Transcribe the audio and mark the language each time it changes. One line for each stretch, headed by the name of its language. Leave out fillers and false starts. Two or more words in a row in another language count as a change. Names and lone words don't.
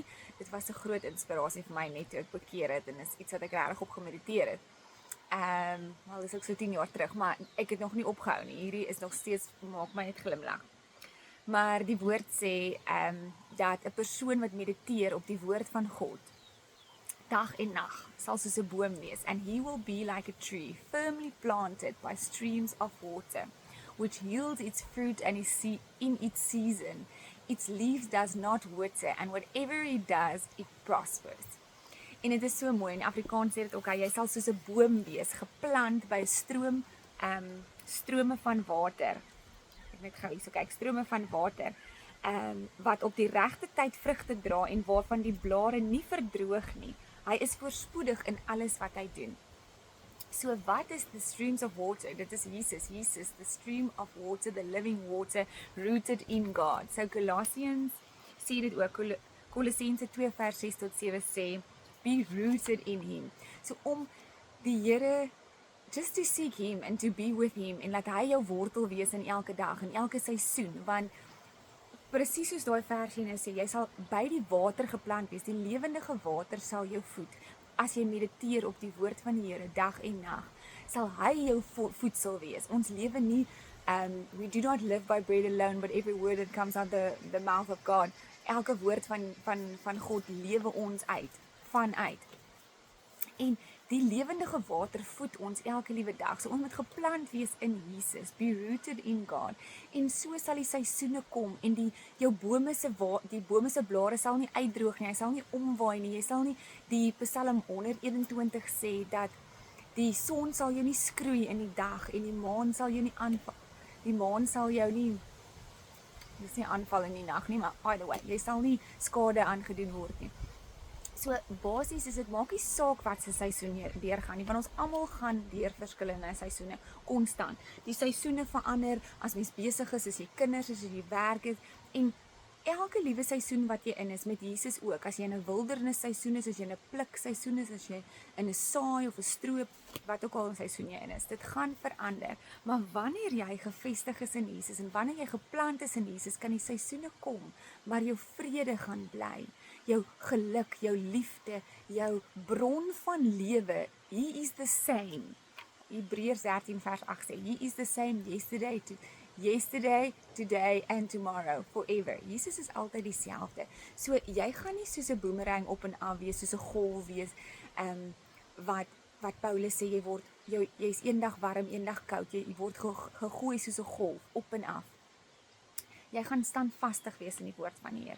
Afrikaans: Dit was 'n groot inspirasie vir my net toe ek bekeer het en is iets wat ek regtig op gemediteer het. Wel dis ook so 10 jaar terug, maar ek het nog nie opgehou nie. Hierdie is nog steeds maak my net glimlag. Maar die woord sê dat 'n persoon wat mediteer op die woord van God dag en nag sal soos 'n boom wees,
English: and he will be like a tree firmly planted by streams of water, which yields its fruit and in its season. Its leaves does not wither, and whatever he does, it prospers.
Afrikaans: En dit is so mooi, in Afrikaans sê dit ook, jy sal soos 'n boom wees, geplant by 'n strome van water. Ek net gou hierso kyk, strome van water, wat op die regte tyd vrugte dra en waarvan die blare nie verdroog nie. Hy is voorspoedig in alles wat hy doen. So wat is
English: the streams of water?
Afrikaans: Dit is Jesus,
English: the stream of water, the living water, rooted in God.
Afrikaans: So Colossians sê dit ook, Kolossense 2 vers 6 tot 7 sê,
English: be rooted in him.
Afrikaans: So om die Here,
English: just to seek him and to be with him,
Afrikaans: en laat hy jou wortel wees in elke dag, in elke seisoen, want presies soos daai versie nou sê, jy sal by die water geplant wees, die lewendige water sal jou voed. As jy mediteer op die woord van die Here dag en nag, sal hy jou voedsel wees. Ons lewe nie,
English: we do not live by bread alone, but every word that comes out the mouth of God.
Afrikaans: Elke woord van God lewe ons vanuit. En die lewendige water voed ons elke liewe dag. So ons moet geplant wees in Jesus,
English: be rooted in God.
Afrikaans: En so sal die seisoene kom en die bome se blare sal nie uitdroog nie, hy sal nie omwaai nie, jy sal nie, die Psalm 121 sê dat die son sal jou nie skroei in die dag en die maan sal jou nie aanval. Die maan sal jou nie, dis nie aanval in die nag nie, maar
English: by the way,
Afrikaans: jy sal nie skade aangedoen word nie. So basies is dit maak nie saak wat se seisoen jy deurgaan nie, want ons almal gaan deur verskillende seisoene konstant. Die seisoene verander as mens besig is, as jy kinders is, as jy werk het, en elke liewe seisoen wat jy in is met Jesus ook. As jy in 'n wildernis seisoen is, as jy in 'n pluk seisoen is, as jy in 'n saai of 'n stroop, wat ook al 'n seisoen jy in is, dit gaan verander. Maar wanneer jy gefestig is in Jesus en wanneer jy geplant is in Jesus, kan die seisoene kom, maar jou vrede gaan bly. Jou geluk, jou liefde, jou bron van lewe,
English: he is the same.
Afrikaans: Hebreërs 13 vers 8 sê,
English: he is the same yesterday, today and tomorrow, forever.
Afrikaans: Jesus is altyd dieselfde. So jy gaan nie soos 'n boomerang op en af wees, soos 'n golf wees, wat Paulus sê, jy's eendag warm, eendag koud, jy word gegooi soos 'n golf, op en af. Jy gaan standvastig wees in die woord van die Here.